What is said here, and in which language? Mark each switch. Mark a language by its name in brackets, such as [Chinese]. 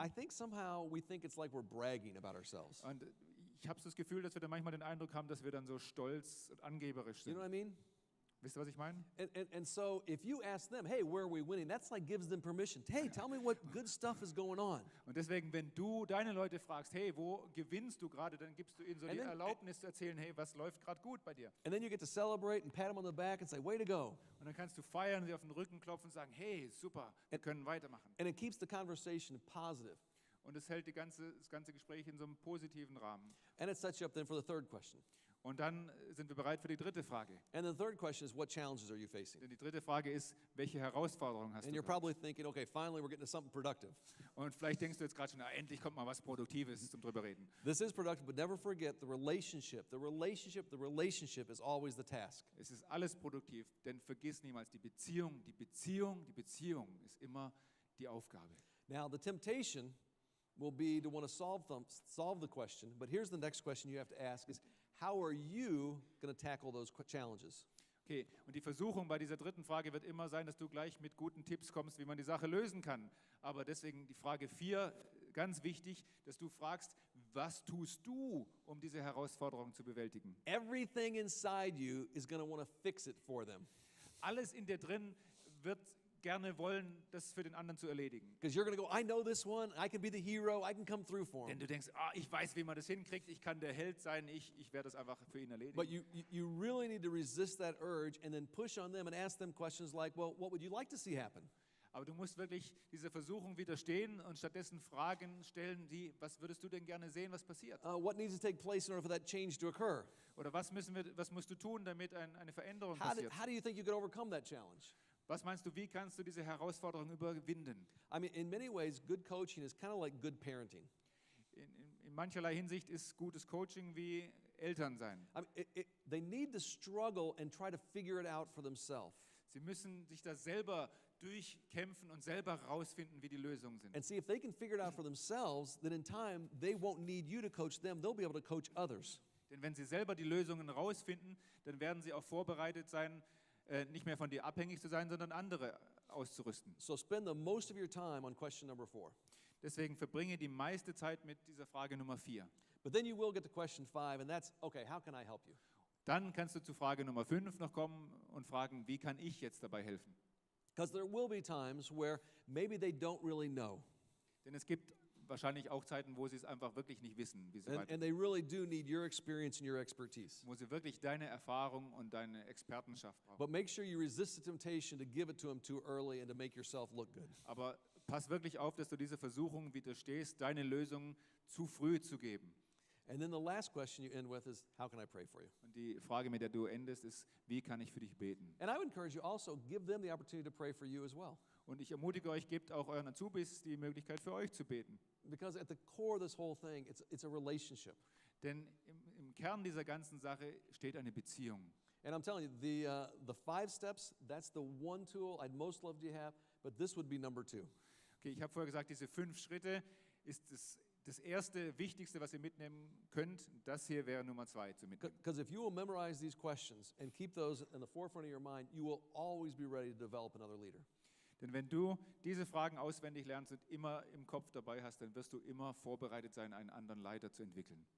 [English] I think somehow we think it's like we're bragging about ourselves. [German] Und ich habe das Gefühl, dass wir dann manchmal den Eindruck haben, dass wir dann so stolz und angeberisch [English] You [German] sind. [English] know what I mean? [German] Wisst ihr, was ich meine? [English] And so if you ask them, hey, where are we winning? That's like gives them permission. Hey, tell me what good stuff is going on. [German] Und deswegen, wenn du deine Leute fragst, hey, wo gewinnst du gerade, dann gibst du ihnen so [English] And [German] die [English] then- [German] Erlaubnis zu erzählen, hey, was läuft gerade gut bei dir? [English] And then you get to celebrate and pat them on the back and say, way to go. [German] Und dann kannst du feiern, sie auf den Rücken klopfen und sagen, hey, super, wir können weitermachen. [English] And it keeps the conversation positive. [German] Und es hält das ganze Gespräch in so einem positiven Rahmen. [English] And it sets you up then for the third question. [German] Und dann sind wir bereit für die dritte Frage. [English] And the third question is, what challenges are you facing? [German] Denn die dritte Frage ist, welche Herausforderungen hast [English] And [German] du [English] you're [German] gerade? [English] probably thinking, okay, finally we're getting to something productive. [German] Und vielleicht denkst du jetzt gerade schon, endlich kommt mal was Produktives zum drüber reden. [English] This is productive, but never forget the relationship. The relationship is always the task. [German] Es ist alles produktiv, denn vergiss niemals, die Beziehung ist immer die Aufgabe. [English] Now, the temptation will be to want to solve the question, but here's the next question you have to ask is, how are you going to tackle those challenges? [German] Okay, und die Versuchung bei dieser dritten Frage wird immer sein, dass du gleich mit guten Tipps kommst, wie man die Sache lösen kann. Aber deswegen die Frage 4, ganz wichtig, dass du fragst, was tust du, um diese Herausforderung zu bewältigen? [English] Everything inside you is going to want to fix it for them. [German] Alles in dir drin wird gerne wollen, das für den anderen zu erledigen. [English] Because you're going to go, I know this one, I can be the hero, I can come through for [German] Denn [English] him. [German] du denkst, ich weiß, wie man das hinkriegt, ich kann der Held sein, ich werde das einfach für ihn erledigen. [English] But you really need to resist that urge and then push on them and ask them questions like, well, what would you like to see happen? [German] Aber du musst wirklich dieser Versuchung widerstehen und stattdessen Fragen stellen, wie, was würdest du denn gerne sehen, was passiert? [English] What needs to take place in order for that change to occur? [German] Oder was musst du tun, damit eine Veränderung [English] How [German] passiert? [English] do you think you could overcome that challenge? [German] Was meinst du, wie kannst du diese Herausforderung überwinden? [English] I mean, in many ways, good coaching is kind of like good parenting. [German] In mancherlei Hinsicht ist gutes Coaching wie Elternsein. [English] I mean, they need to struggle and try to figure it out for themselves. [German] Sie müssen sich da selber durchkämpfen und selber herausfinden, wie die Lösungen sind. [English] And see, if they can figure it out for themselves, then in time, they won't need you to coach them. They'll be able to coach others. [German] Denn wenn sie selber die Lösungen herausfinden, dann werden sie auch vorbereitet sein, nicht mehr von dir abhängig zu sein, sondern andere auszurüsten. [English] So spend the most of your time on question number 4. [German] Deswegen verbringe die meiste Zeit mit dieser Frage Nummer 4. [English] But then you will get to question 5, and that's, okay, how can I help you? [German] Dann kannst du zu Frage Nummer 5 noch kommen und fragen, wie kann ich jetzt dabei helfen? [English] Because there will be times where maybe they don't really know. [German] Denn es gibt wahrscheinlich auch Zeiten, wo sie es einfach wirklich nicht wissen, wie sie weiter. [English] And they really do need your experience and your expertise. [German] Wo sie wirklich deine Erfahrung und deine Expertenschaft brauchen. [English] But make sure you resist the temptation to give it to them too early and to make yourself look good. [German] Aber pass wirklich auf, dass du dieser Versuchung widerstehst, deine Lösung zu früh zu geben. [English] And then the last question you end with is, how can I pray for you? [German] Und die Frage, mit der du endest, ist, wie kann ich für dich beten? [English] And I would encourage you also, give them the opportunity to pray for you as well. [German] Und ich ermutige euch, gebt auch euren Azubis die Möglichkeit für euch zu beten. [English] Because at the core of this whole thing, it's a relationship. [German] Denn im Kern dieser ganzen Sache steht eine Beziehung. [English] And I'm telling you, the 5 steps, that's the one tool I'd most love to have, but this would be number 2. [German] Okay, ich habe vorher gesagt, diese 5 Schritte ist das erste, wichtigste, was ihr mitnehmen könnt. Das hier wäre Nummer 2 zu mitnehmen. [English] Because if you will memorize these questions and keep those in the forefront of your mind, you will always be ready to develop another leader. [German] Denn wenn du diese Fragen auswendig lernst und immer im Kopf dabei hast, dann wirst du immer vorbereitet sein, einen anderen Leiter zu entwickeln.